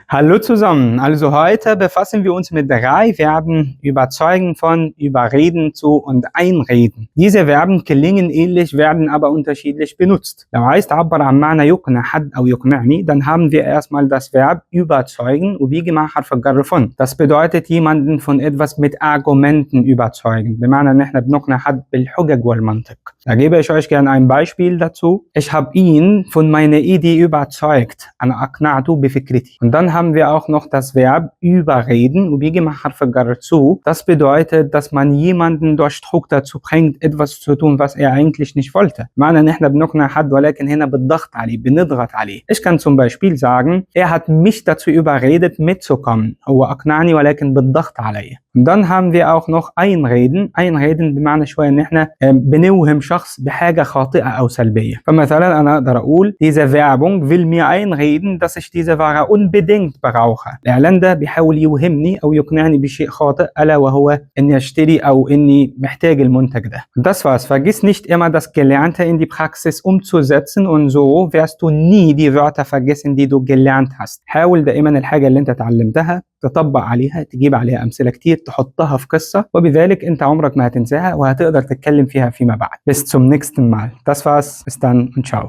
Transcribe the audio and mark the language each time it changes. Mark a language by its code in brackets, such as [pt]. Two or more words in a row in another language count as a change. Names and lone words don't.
[de] Hallo zusammen, also heute befassen wir uns mit 3 Verben überzeugen von, überreden zu und einreden. Diese Verben klingen ähnlich, werden aber unterschiedlich benutzt. [ar] لو عايز تعبر عن معنى يقنع حد أو يقنعني, [de] dann haben wir erstmal das Verb überzeugen [ar] وبيجي مع حرف الجر [de] von. Das bedeutet jemanden von etwas mit Argumenten überzeugen, [ar] بمعنى إن إحنا بنقنع حد بالحجج والمنطق. [de] Da gebe ich euch gerne ein Beispiel dazu. Ich habe ihn von meiner Idee überzeugt. [ar] أنا أقنعته بفكرتي. [de] Und dann haben wir auch noch das Verb überreden [ar] وبيجي مع حرف الجر [de] zu. Das bedeutet, dass man jemanden durch Druck dazu bringt, etwas zu tun, was er eigentlich nicht wollte. [ar] معنى إن إحنا بنقنع حد ولكن هنا بالضغط عليه, بنضغط عليه. [de] Ich kann zum Beispiel sagen, er hat mich dazu überredet, mitzukommen. [ar] هو أقنعني ولكن بالضغط عليه. [de] Und dann haben wir auch noch einreden. [ar] Einreden بمعنى شوية إن إحنا بنوهم شخص بحاجة خاطئة أو سلبية. فمثلا أنا أقدر أقول [de] diese Werbung will mir einreden, dass ich diese Ware unbedingt brauche. [ar] الإعلان ده بيحاول يوهمني أو يقنعني بشيء خاطئ, ألا وهو إني أشتري أو إني محتاج المنتج ده. [de] Das war's. Vergiss nicht immer das Gelernte in die Praxis umzusetzen und so wirst du nie die Wörter vergessen, die du gelernt hast. [ar] حاول دائما الحاجة اللي أنت اتعلمتها تطبق عليها, تجيب عليها أمثلة كتير, تحطها في قصة, وبذلك أنت عمرك ما هتنساها وهتقدر تتكلم فيها فيما بعد. [de] Bis zum nächsten Mal. Das war's. Bis dann und ciao.